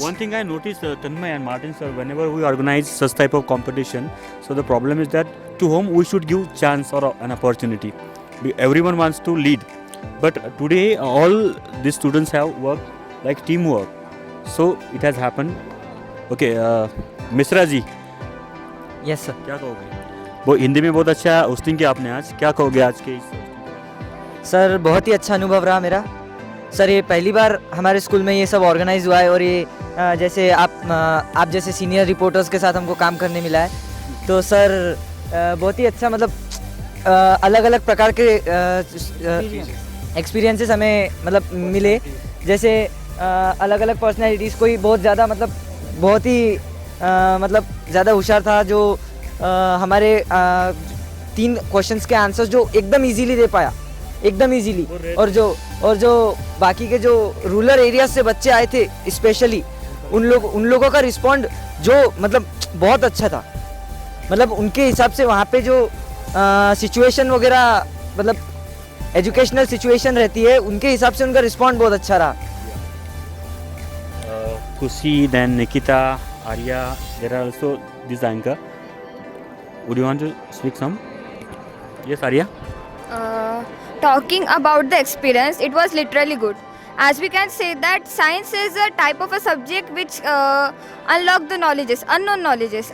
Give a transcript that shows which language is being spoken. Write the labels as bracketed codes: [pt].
[en] One thing I noticed, Tanmay and Martin sir, whenever we organize such type of competition, so the problem is that to whom we should give chance or an opportunity. Everyone wants to lead, but today all these students have worked like teamwork. So it has happened. Okay, Mishra ji. Yes sir. [hi] क्या कहोगे? वो हिंदी में बहुत अच्छा hosting किया आपने आज. क्या कहोगे आज के इस? सर बहुत ही अच्छा अनुभव रहा मेरा. सर ये पहली बार हमारे स्कूल में ये सब ऑर्गेनाइज हुआ है और ये जैसे आप जैसे सीनियर रिपोर्टर्स के साथ हमको काम करने मिला है. तो सर बहुत ही अच्छा मतलब अलग अलग प्रकार के एक्सपीरियंसेस हमें मतलब मिले. जैसे अलग अलग पर्सनैलिटीज़, कोई बहुत ज़्यादा मतलब बहुत ही मतलब ज़्यादा होशियार था जो हमारे 3 क्वेश्चंस के आंसर्स जो एकदम इजीली दे पाया, एकदम इजीली. और जो बाकी के जो रूरल एरियाज से बच्चे आए थे स्पेशली, उन लोगों का रिस्पॉन्ड जो मतलब बहुत अच्छा था. मतलब उनके हिसाब से वहाँ पे जो सिचुएशन वगैरह मतलब एजुकेशनल सिचुएशन रहती है, उनके हिसाब से उनका रिस्पॉन्ड बहुत अच्छा रहा. [en] Kushi, then Nikita, Arya, there are also this anchor. Would you want to speak some? Yes, Arya? Talking about the experience, it was literally good. As we can say that science is a type of a subject which unlock the knowledges, unknown knowledges.